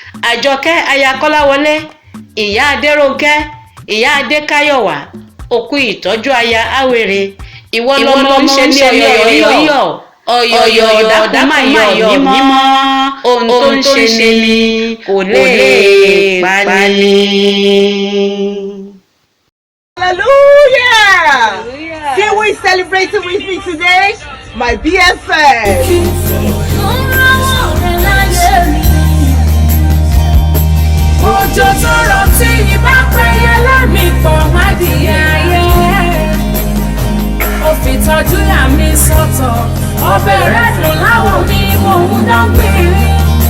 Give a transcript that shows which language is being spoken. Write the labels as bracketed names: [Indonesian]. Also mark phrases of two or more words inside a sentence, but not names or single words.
[Yoruba] Àjọkẹ́ aya Kọ́láwọlé, ìyá Adérónkẹ́, ìyá Adékáyọ̀wá, ó kú ìtọ́jú aya Awere. Ìwọ Ìwọ lọmọ lọmọ ń ṣe ní ń ṣe ní ọ̀yọ̀yọ̀, ọ̀yọ̀yọ̀. ọ̀yọ̀yọ̀, dákun má yọ̀ mí mọ́. Ohun tó ń ṣe ni kò lè pa ni. [English] Hallelujah! Hallelujah! See who is celebrating with me today? My B F F. [Yoruba] Òjò tó rọ̀ tí ìbá pẹ́yẹ lẹ́mìí pọ̀ má di ayé. Ó fi tọ́jú yà mí sọ́tọ̀, ọbẹ̀ rẹ̀ dùn láwọ̀ mi, mò ń dán gbìnrín.